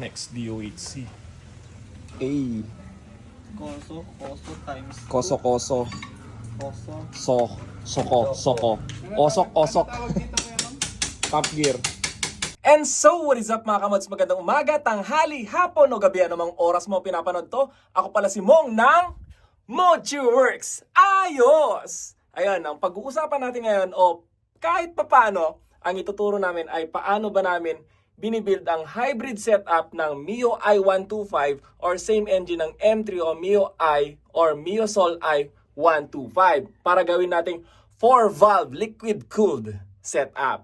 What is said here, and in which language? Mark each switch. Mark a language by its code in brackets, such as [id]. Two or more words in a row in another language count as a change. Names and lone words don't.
[en] DOHC. A. Koso times Koso. koso. Soko. Osok. Top gear. And so, what is up [tl] mga kamods? Magandang umaga, tanghali, hapon o gabi, anumang oras mo pinapanood to. Ako pala si Mong ng MochiWorks. Ayos! Ayan, ang pag-uusapan natin ngayon o kahit papano, ang ituturo namin ay paano ba namin binibuild ang [en] hybrid setup [tl] ng Mio i125 or same engine ng M3 o Mio i or Mio Sol i125 para gawin nating [en] 4-valve liquid-cooled setup.